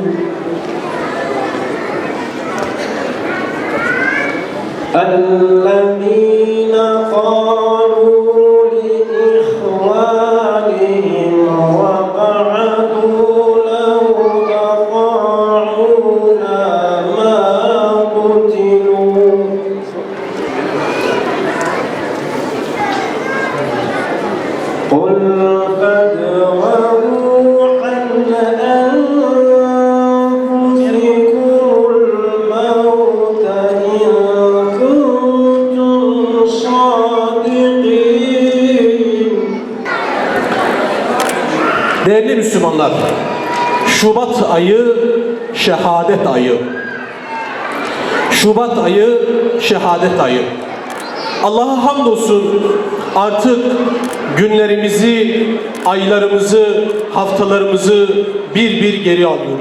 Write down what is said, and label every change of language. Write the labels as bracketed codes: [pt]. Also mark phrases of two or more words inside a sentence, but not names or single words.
[ar] الذين قالوا لإخوانهم وقعدوا لو أطاعونا ما قتلوا قل فادرءوا عن أنفسكم الموت إن كنتم صادقين. [tr] Değerli Müslümanlar, Şubat ayı şehadet ayı. Şubat ayı şehadet ayı. Allah'a hamdolsun artık günlerimizi, aylarımızı, haftalarımızı bir bir geri alıyoruz.